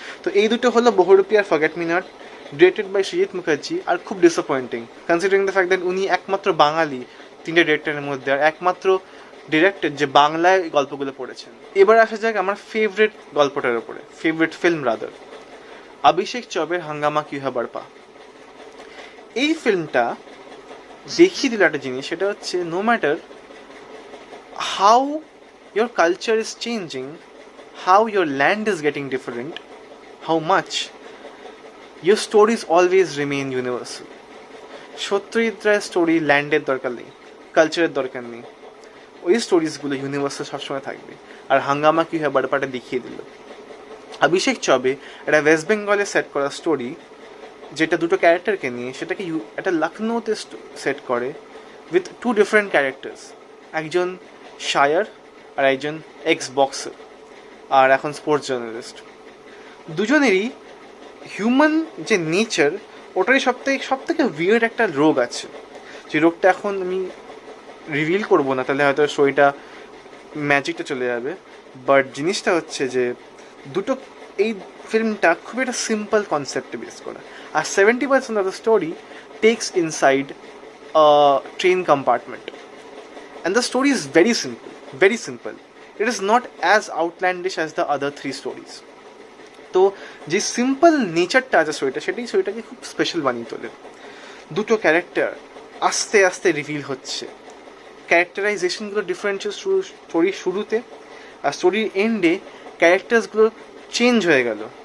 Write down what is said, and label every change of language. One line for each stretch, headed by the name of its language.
Bangla: তো এই দুটো হলো বহুরূপী আর forget me not, directed by Srijit Mukherjee, আর খুব disappointing considering the fact that উনি একমাত্র বাঙালি 3টে ডিরেক্টরের মধ্যে, আর একমাত্র ডিরেক্টর যে বাংলায় গল্পগুলো পড়েছেন। এবার আসা যাক আমার ফেভারিট গল্পটার উপরে, ফেভারিট ফিল্ম রাদার, অভিষেক চৌবের হাঙ্গামা কিউ হ্যায় বড়পা। এই ফিল্মটা দেখিয়ে দিল একটা জিনিস, সেটা হচ্ছে
English: No matter how your culture is changing, how your land is getting different, how much your stories always remain universal.
Bangla: Satyajit রায়ের স্টোরি ল্যান্ডের দরকার নেই, কালচারের দরকার নেই, ওই স্টোরিজগুলো ইউনিভার্সাল সবসময় থাকবে। আর হাঙ্গামা কি হয় বড়পাটা দেখিয়ে দিল। অভিষেক চৌবে একটা ওয়েস্ট বেঙ্গলে সেট করা স্টোরি, যেটা দুটো ক্যারেক্টারকে নিয়ে, সেটাকে একটা লখনৌতে সেট করে উইথ 2 ডিফারেন্ট ক্যারেক্টার্স, একজন শায়ার আর একজন এক্স বক্সার আর এখন স্পোর্টস জার্নালিস্ট। দুজনেরই হিউম্যান যে নেচার, ওটারই সব থেকে উইয়ার্ড একটা রোগ আছে, যে রোগটা এখন আমি রিভিল করবো না, তাহলে হয়তো স্টোরিটা ম্যাজিকটা চলে যাবে। বাট জিনিসটা হচ্ছে যে এই ফিল্মটা খুব একটা সিম্পল কনসেপ্টে বেস করা,
English: আর 70% of the story takes inside train compartment, and the story is very simple. It is not as outlandish as the other 3 stories.
Bangla: তো যে সিম্পল নেচারটা আছে সেটাকে খুব স্পেশাল বানিয়ে তোলে। দুটো ক্যারেক্টার আস্তে আস্তে রিভিল হচ্ছে, ক্যারেক্টারাইজেশনগুলো ডিফারেন্ট স্টোরির শুরুতে, আর স্টোরির এন্ডে ক্যারেক্টার্সগুলো চেঞ্জ হয়ে গেল।